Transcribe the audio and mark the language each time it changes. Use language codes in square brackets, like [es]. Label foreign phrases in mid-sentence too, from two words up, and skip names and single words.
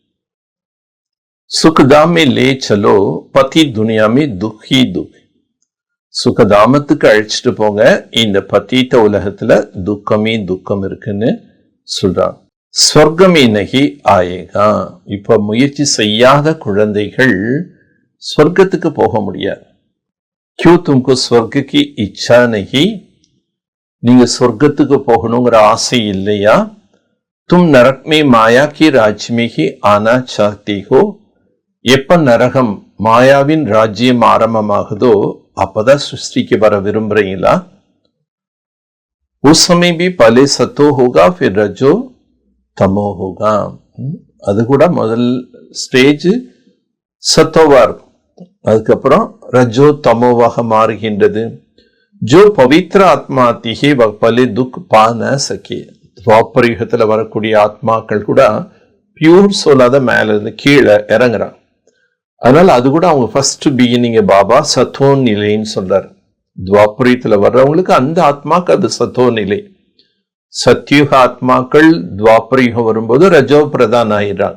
[hi] सुखधामे ले चलो पतित दुनिया में दुख ही दुख, [ta] சுகதாமத்துக்கு அழைச்சிட்டு போங்க, இந்த பதீத்த உலகத்துல துக்கமே துக்கம் இருக்குன்னு சொல்றாங்க. [hi] स्वर्गमे नहीं आएगा, [ta] இப்ப முயற்சி செய்யாத குழந்தைகள் ஸ்வர்க்கத்துக்கு போக முடியாது. [hi] क्यों तुमको स्वर्ग की इच्छा नहीं, [ta] நீங்க சொர்க்கத்துக்கு போகணுங்கிற ஆசை இல்லையா? [hi] तुम नरक में माया की राज्य में ही आना चाहते हो, [ta] எப்ப நரகம் மாயாவின் ராஜ்யம் ஆரம்பமாகுதோ அப்பதான் சிருஷ்டிக்கு வர விரும்புறீங்களா? [hi] उस समय भी पहले सतो होगा फिर रजो तमो होगा. [ta] அது கூட முதல் ஸ்டேஜ் சத்தோவா இருக்கும், அதுக்கப்புறம் ரஜோ தமோவாக மாறுகின்றது. [hi] जो पवित्र आत्मा आती है वह पहले दुख पा न सके, [ta] துவாபரயுகத்துல வரக்கூடிய ஆத்மாக்கள் கூட பியூர் சொல்லாத மேல இருந்து கீழே இறங்குறாங்க. அதனால அது கூட அவங்க [en] first beginning [ta] பாபா சத்தோ நிலைன்னு சொல்றாரு. துவாபரயத்துல வர்றவங்களுக்கு அந்த ஆத்மாக்கு அது சத்தோ நிலை. சத்யுக ஆத்மாக்கள் துவாபரயுகம் வரும்போது ரஜோ பிரதான் ஆயிடுறாங்க.